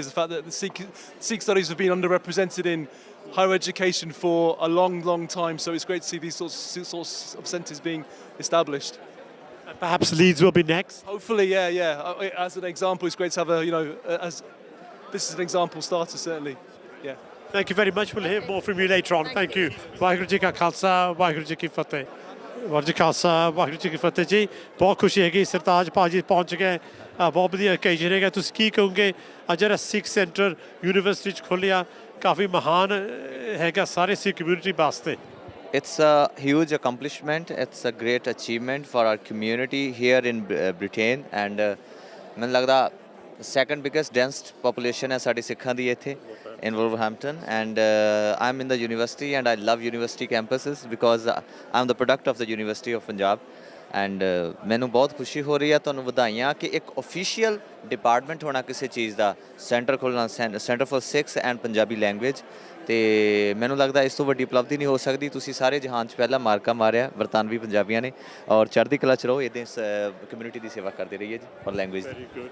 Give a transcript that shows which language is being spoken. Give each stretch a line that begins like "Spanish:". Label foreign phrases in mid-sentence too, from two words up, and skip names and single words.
English: The fact that the Sikh studies have been underrepresented in higher education for a long, long time. So it's great to see these sorts of centres being established. Perhaps Leeds will be next. Hopefully, yeah. As an example, it's great to have as this is an example starter, certainly. Yeah. Thank you very much. We'll hear more from you later on. Thank you.
Punjabi: ਵਾਹਿਗੁਰੂ ਜੀ ਕਾ ਖ਼ਾਲਸਾ, ਵਾਹਿਗੁਰੂ ਜੀ ਕੀ ਫ਼ਤਿਹ. ਵਾਹਿਗੁਰੂ ਜੀ ਖ਼ਾਲਸਾ, ਵਾਹਿਗੁਰੂ ਜੀ ਕੀ ਫ਼ਤਿਹ
Hindi: जी बहुत खुशी है कि सरताज पाजी पहुंच गए बहुत बढ़िया ओकेजन है
Punjabi: ਤੁਸੀਂ ਕੀ ਕਹੋਗੇ ਅੱਜ ਜਿਹੜਾ ਸਿੱਖ ਸੈਂਟਰ ਯੂਨੀਵਰਸਿਟੀ ਚ ਖੋਲਿਆ ਕਾਫੀ ਮਹਾਨ ਹੈਗਾ ਸਾਰੇ ਸਿੱਖ ਕਮਿਊਨਿਟੀ ਵਾਸਤੇ
English: It's a huge accomplishment. It's a great achievement for our community here in Britain, and
Punjabi: ਮੈਨੂੰ ਲੱਗਦਾ
English: second biggest dense population
Punjabi: ਹੈ ਸਾਡੀ ਸਿੱਖਾਂ ਦੀ ਇੱਥੇ
English: in Wolverhampton, and I'm in the university and I love university campuses because I'm the product of the University of Punjab, and
Punjabi: ਮੈਨੂੰ ਬਹੁਤ ਖੁਸ਼ੀ ਹੋ ਰਹੀ ਹੈ ਤੁਹਾਨੂੰ ਵਧਾਈਆਂ ਕਿ
English: ਇੱਕ official department
Punjabi: ਹੋਣਾ ਕਿਸੇ ਚੀਜ਼ ਦਾ center ਖੋਲ੍ਹਣਾ
English: Center for Sikhs and Punjabi Language
Punjabi: ਤੇ ਮੈਨੂੰ ਲੱਗਦਾ ਇਸ ਤੋਂ ਵੱਡੀ ਉਪਲਬਧੀ ਨਹੀਂ ਹੋ ਸਕਦੀ ਤੁਸੀਂ ਸਾਰੇ ਜਹਾਨ 'ਚ ਪਹਿਲਾ ਮਾਰਕਾ ਮਾਰਿਆ ਬਰਤਾਨਵੀ ਪੰਜਾਬੀਆਂ ਨੇ ਔਰ ਚੜ੍ਹਦੀ ਕਲਾ 'ਚ ਰਹੋ ਇੱਦਾਂ ਇਸ ਕਮਿਊਨਿਟੀ ਦੀ ਸੇਵਾ ਕਰਦੇ ਰਹੀਏ ਜੀ ਔਰ ਲੈਂਗੁਏਜ ਦੀ